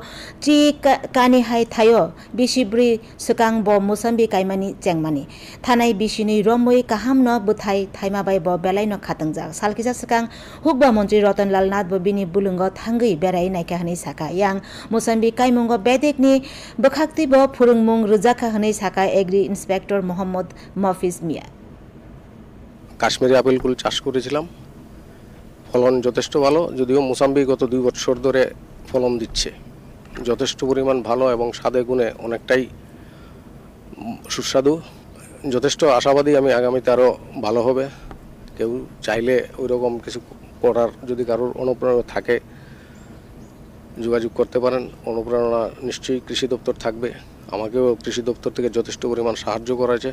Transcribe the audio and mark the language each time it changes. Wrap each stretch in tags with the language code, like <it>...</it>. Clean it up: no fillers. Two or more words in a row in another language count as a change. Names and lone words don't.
<trp>chi kani hai thayo bisibri sukang bo Mosambikai mani chengmani thanai bisini romoi kahamno buthai thaimabai bo belaino khatangjak salkisa sukang hukba mantri Ratanlal Nath bo bini bulungo thangai berai naika hani saka yang Mosambikai mungo bedekni bokhakti bo phurungmung rujaka hani saka</trp> <en>agri inspector</en> <trp>Mohammad Mafis মিয়া</trp> <bn>কাশ্মীরি আপেলগুলো চাষ করেছিলাম ফলন যথেষ্ট ভালো যদিও মোসাম্বিক গত 2 বছর ধরে ফলন দিচ্ছে যথেষ্ট পরিমাণ ভালো এবং স্বাদে গুণে অনেকটাই সুস্বাদু যথেষ্ট আশাবাদী আমি আগামীতে আরো ভালো হবে কেউ চাইলে ওই রকম কিছু করার যদি কারোর অনুপ্রেরণা থাকে যোগাযোগ করতে পারেন অনুপ্রেরণা নিশ্চয়ই কৃষি দপ্তর থাকবে আমাকেও কৃষি দপ্তর থেকে যথেষ্ট পরিমাণ সাহায্য করেছে</bn>